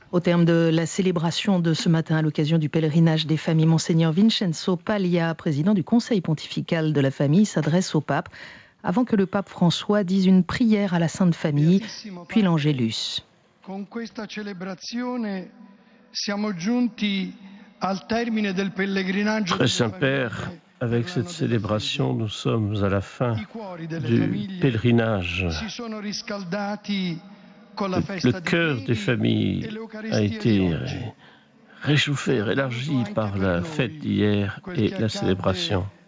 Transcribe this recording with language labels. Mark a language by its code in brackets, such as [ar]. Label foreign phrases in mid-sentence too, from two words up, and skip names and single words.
[fr] Au terme de la célébration de ce matin à l'occasion du pèlerinage des familles, Monseigneur Vincenzo Paglia, président du Conseil pontifical de la famille, s'adresse au pape avant que le pape François dise une prière à la Sainte Famille, puis l'Angélus. [it] Con questa celebrazione siamo giunti al termine del pellegrinaggio. [fr] Très Saint-Père, avec cette célébration, nous sommes à la fin du pèlerinage. Le cœur des familles a été réchauffé, élargi par la fête d'hier et la célébration.